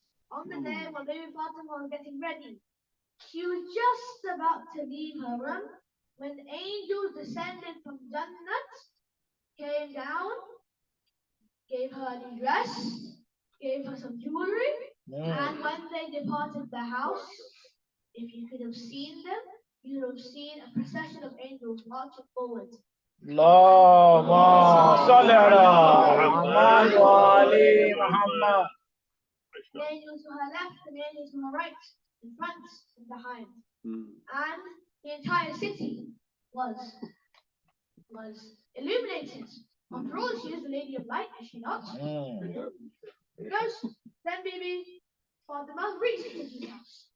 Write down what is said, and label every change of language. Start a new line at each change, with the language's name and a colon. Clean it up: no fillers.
English: On the day when Bibi Fatima was getting ready, she was just about to leave her room when angels descended from Jannat, came down, gave her a new dress, gave her some jewelry, and when they departed the house, if you could have seen them, you would have seen a procession of angels marching forward.
Arabic: اللهم صل على محمد وآل محمد.
English: The angels to her left, and the angels to her right, in front and behind. And the entire city was illuminated. After all, she is the Lady of Light, is she not? Because then Bibi Fatima reached the house.